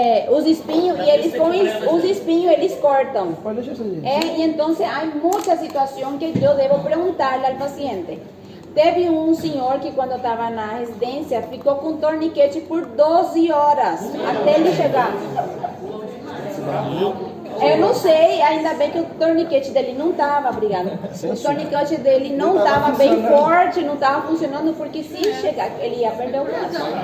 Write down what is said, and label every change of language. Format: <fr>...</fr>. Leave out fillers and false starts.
<pt>Os espinhos, e eles com os espinhos eles cortam. Pode deixar isso aí.</pt> <es>Y entonces hay muchas situaciones que yo debo preguntarle al paciente.</es> <pt>Teve um senhor que quando estava na residência ficou com torniquete por 12 horas até ele chegar. Eu não sei, ainda bem que o torniquete dele não estava, obrigada. O torniquete dele não estava bem forte, não estava funcionando, porque se chegar, ele ia perder o braço.</pt>